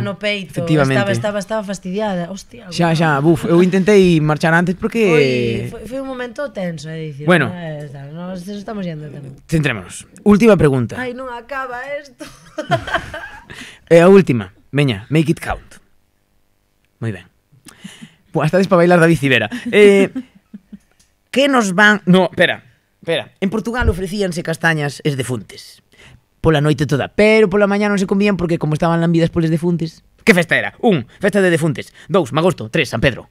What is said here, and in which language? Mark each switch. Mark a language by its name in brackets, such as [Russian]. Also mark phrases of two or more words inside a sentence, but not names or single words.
[Galician] no peito. Efectivamente. Estaba fastidiada. Hostia. Xa, buf, eu intentei marchar antes porque... Foi un momento tenso, dicir. Bueno. [Spanish] Nos estamos yendo tamén. [Galician] Centrémonos. Última pregunta. Ai, non acaba isto. E a última. Veña, [English] make it count. [Galician] Moi ben. Pues estades para bailar David Civera. Que nos van... No, espera. En Portugal ofrecíanse castañas es defuntes. Pola noite toda, pero pola mañá non se comían porque como estaban lambidas poles defuntes. Que festa era? 1, festa de defuntes. 2, Magosto. 3, San Pedro.